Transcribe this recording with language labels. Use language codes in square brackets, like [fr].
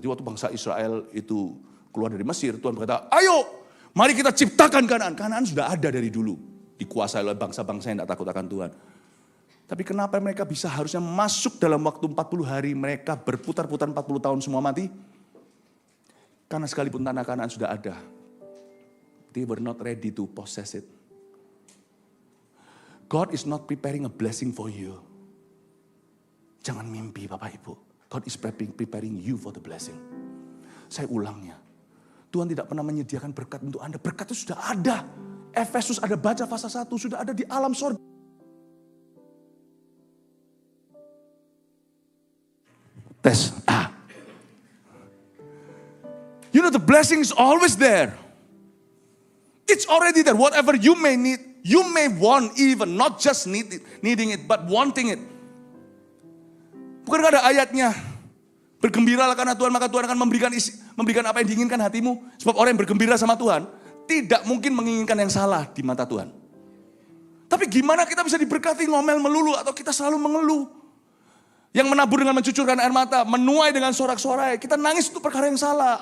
[id] Jadi waktu bangsa Israel itu keluar dari Mesir, Tuhan berkata, ayo mari kita ciptakan Kanaan. Kanaan sudah ada dari dulu, dikuasai oleh bangsa-bangsa yang tidak takut akan Tuhan. Tapi kenapa mereka bisa harusnya masuk dalam waktu 40 hari, mereka berputar-putar 40 tahun semua mati? Karena sekalipun tanah Kanaan sudah ada, [en] they were not ready to possess it. God is not preparing a blessing for you. [id] Jangan mimpi Bapak Ibu. [en] God is preparing you for the blessing. [id] Saya ulangnya. Tuhan tidak pernah menyediakan berkat untuk Anda. Berkat itu sudah ada. Efesus ada baca pasal 1, sudah ada di alam sorga. Tes. [en] You know the blessing is always there. It's already there. Whatever you may need, you may want even, not just needing it, but wanting it. [id] Bukankah ada ayatnya? Bergembiralah karena Tuhan, maka Tuhan akan memberikan apa yang diinginkan hatimu. Sebab orang yang bergembira sama Tuhan, tidak mungkin menginginkan yang salah di mata Tuhan. Tapi gimana kita bisa diberkati ngomel melulu atau kita selalu mengeluh? Yang menabur dengan mencucurkan air mata, menuai dengan sorak-sorai. Kita nangis untuk perkara yang salah.